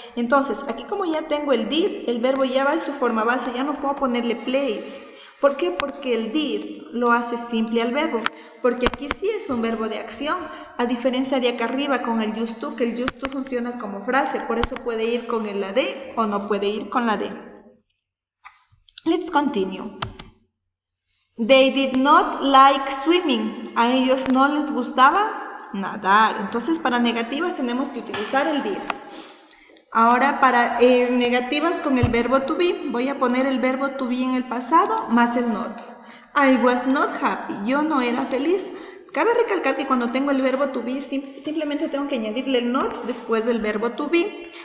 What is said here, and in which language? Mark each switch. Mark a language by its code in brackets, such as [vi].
[es] Entonces, aquí como ya tengo el did, el verbo ya va en su forma base, ya no puedo ponerle play. ¿Por qué? Porque el did lo hace simple al verbo. Porque aquí sí es un verbo de acción, a diferencia de acá arriba con el used to, que el used to funciona como frase, por eso puede ir con el la de o no puede ir con la de. [en] Let's continue. They did not like swimming. [es] A ellos no les gustaba nadar. Entonces, para negativas tenemos que utilizar el did. Ahora, para negativas con el verbo to be, voy a poner el verbo to be en el pasado más el not. [en] I was not happy. [es] Yo no era feliz. Cabe recalcar que cuando tengo el verbo to be, simplemente tengo que añadirle el not después del verbo to be.